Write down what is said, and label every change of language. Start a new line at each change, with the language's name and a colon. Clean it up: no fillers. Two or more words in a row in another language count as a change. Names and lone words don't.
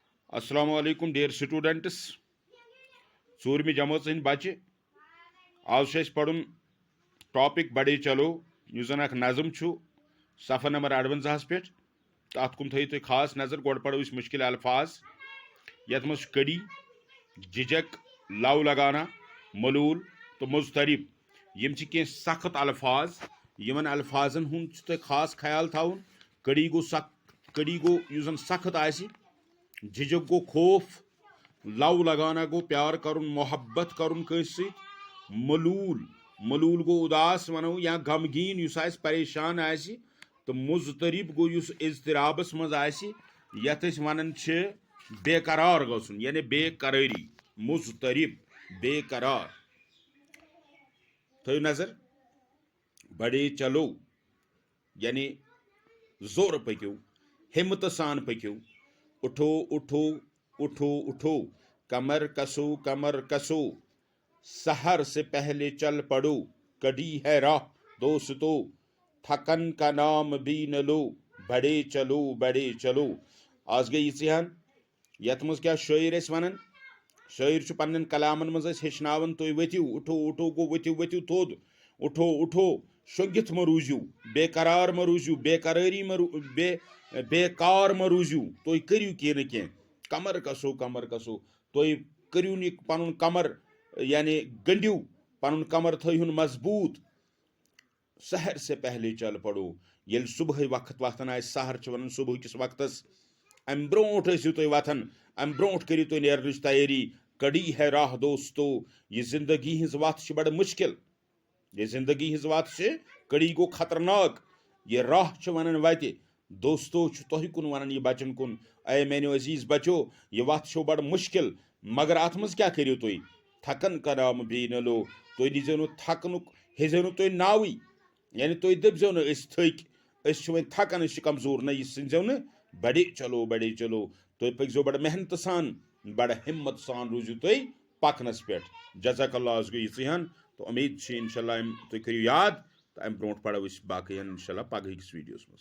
Arabic: السلام عليكم
English: dear students.
Kashmiri: ژوٗرمہِ جمٲژ ہٕنٛدۍ بچہِ آز چھُ اَسہِ پرُن ٹاپِک
Urdu: بڑے چلو
Kashmiri: یُس زن اکھ نظم چھُ صفحہ نمبر 58 پٮ۪ٹھ تہٕ اتھ کُن تھٲیِو تُہۍ خاص نظر گۄڈٕ پرو أسۍ مُشکِل الفاظ یتھ منٛز چھُ کڑی جِجک
Urdu: لو لگانا
Kashmiri: ملوٗل تہٕ مضطرب یِم چھِ کینٛہہ سخت الفاظ یِمن الفاظن ہُنٛد چھُ تۄہہِ خاص خیال تھاوُن کڑی گوٚو یُس زن سخت آسہِ جِجک گوٚو خوف
Urdu: لو لگانا
Kashmiri: گوٚو پیار کرُن محبت کرُن کٲنٛسہِ سۭتۍ ملوٗل گوٚو اداس ونو یا غمگیٖن یُس آسہِ پریشان آسہِ تہٕ مضطرب گوٚو یُس اضطرابس منٛز آسہِ یتھ أسۍ ونان چھِ بے قرار گژھُن یعنی بے قرٲری مضطرب بے قرار تھٲیِو نظر
Urdu: بڑے چلو
Kashmiri: یعنی زورٕ پٔکِو ہمتہٕ سان پٔکِو
Urdu: اٹھو اٹھو اٹھو اٹھو کمر کسو سحر سے پہلے چل پڑو کڑی ہے راہ دوستو تھکن کا نام بھی نہ لو بڑے چلو
Kashmiri: آز گٔے یِژٕے ہن یتھ منٛز کیٛاہ شٲعر ٲسۍ ونان شٲعر چھُ پننٮ۪ن کلامن منٛز ٲسۍ ہیٚچھناوان تُہۍ ؤتھِو
Urdu: اٹھو اٹھو
Kashmiri: گوٚو ؤتھِو تھوٚد
Urdu: اٹھو اٹھو
Kashmiri: شۄنٛگِتھ مہ روٗزِو بے قرار مہ روٗزِو بے قرٲری بے کار مہ روٗزِو تُہۍ کٔرِو کینٛہہ نہ کینٛہہ
Urdu: کمر کسو
Kashmiri: تُہۍ کٔرِو نہٕ پنُن کمر یعنی گٔنڈِو پنُن کمر تھٲیہُن مضبوٗط سحر
Urdu: سے پہلے چل پڑو
Kashmiri: ییٚلہِ صبحٲے وقت وتھان آسہِ سحر چھِ ونان صبحٕکِس وقتس امہِ برونٛٹھ ٲسِو تُہۍ وتھان امہِ برونٛٹھ کٔرِو تُہۍ نیرنٕچ تیٲری
Urdu: کڑی ہے راہ دوستو
Kashmiri: یہِ زندگی ہٕنٛز وتھ چھِ بڑٕ مُشکل یہِ زندگی ہٕنٛز وتھ چھِ کڑی گوٚو خطرناک یہِ راہ چھِ ونان وتہِ دوستو چھُ تۄہہِ کُن ونان یہِ بچن کُن اے میانیو عزیٖز بچو یہِ وتھ چھو بڑٕ مُشکل مگر اتھ منٛز کیٛاہ کٔرِو تُہۍ
Urdu: تھکن کا نام بھی نہ لو
Kashmiri: تُہۍ نیٖزیو نہٕ تھکنُک ہیٚزیو نہٕ تُہۍ ناوٕے یعنی تُہۍ دٔپزیو نہٕ أسۍ تھٔکۍ أسۍ چھِ وۄنۍ تھکان أسۍ چھِ کمزور نہ یہِ سٔنزیو نہٕ
Urdu: بڑے چلو
Kashmiri: تُہۍ پٔکزیو بڑٕ محنتہٕ سان بڑٕ ہمت سان روٗزِو تُہۍ پکنس پٮ۪ٹھ
Arabic: جزاک اللہ
Kashmiri: آز گٔے یِژٕے ہن تہٕ اُمید چھِ
Arabic: انشاء اللہ
Kashmiri: تُہۍ کٔرِو یاد تہٕ امہِ برونٛٹھ پرو أسۍ باقٕے
Arabic: انشاء اللہ
Kashmiri: پگہٕکِس ویٖڈیوس منٛز